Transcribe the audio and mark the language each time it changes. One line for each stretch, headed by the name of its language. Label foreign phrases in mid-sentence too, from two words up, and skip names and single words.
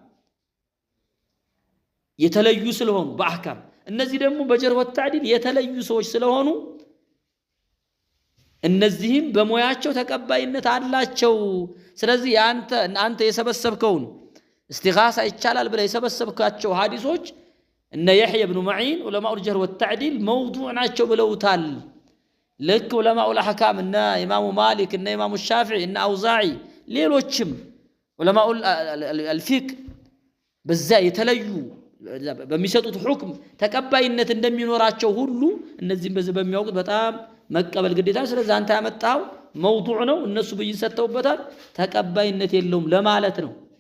Amharic: የተለዩ ስለሆኑ በአህካም እነዚህ ደግሞ በጀርህ ወተዕዲል የተለዩ ሰዎች ስለሆኑ እነዚህም በሙያቸው ተቀባይነት አላቸው። ስለዚህ አንተ የሰበሰብከውን እስቲጋሳ ይቻላል ብለ የሰበሰብካቸው ሐዲሶች እነ የሕያ ብኑ መዒን
Arabic: علماء الجرح والتعديل موضوع
Amharic: ናቸው ብለውታል። ልክ
Arabic: علماء الأحكام
Amharic: እነ ኢማሙ ማሊክ እነ ኢማሙ ሻፊዒ እነ አውዛዒ ሌሎችም
Arabic: علماء الفقه
Amharic: በዛ የተለዩ በሚሰጡት ሁክም ተቀባይነት እንደሚኖራቸው ሁሉ እነዚህም በዚህ በሚያውቁት በጣም መቀበል ግዴታ። ስለዚህ አንተ ያመጣው موضوع ነው እነሱ ብይን ሰጥተውበታል ተቀባይነት የለውም ለማለት ነው።